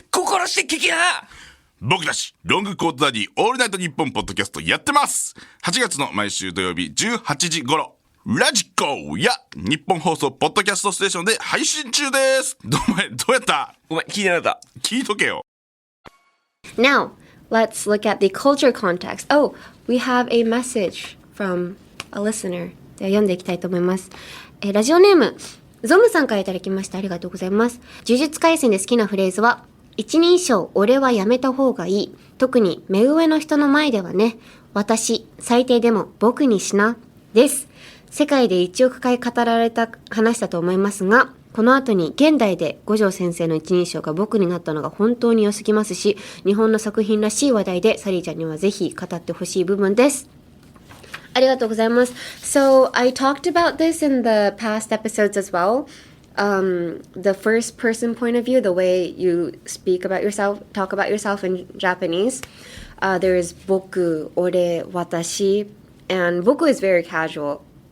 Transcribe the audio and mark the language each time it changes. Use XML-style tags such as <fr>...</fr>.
<ja>心して聞きな。僕たちロングコートダディオールナイトニッポンポッドキャストやってます。 8月の毎週土曜日18時頃ラジコや日本放送ポッドキャストステーションで配信中です。どうやった？ごめん、聞いてなかった。聞いとけよ。</ja> <en>Now, let's look at the culture context. Oh, we have a message from a listener.</en> <ja>では読んでいきたいと思います。ラジオネームゾムさんからいただきました。ありがとうございます。呪術廻戦で好きなフレーズは一人称俺はやめた方がいい。特に目上の人の前ではね。私、最低でも僕にしな。です。世界で1億回語られた話だと思いますが、この後に現代で五条先生の一人称が僕になったのが本当に良すぎますし、日本の作品らしい話題でサリーちゃんにはぜひ語ってほしい部分です。ありがとうございます。</ja> <en>So, I talked about this in the past episodes as well. The first person point of view, the way you speak about yourself, talk about yourself in Japanese. There is boku, ore, watashi, and boku is very casual.</en>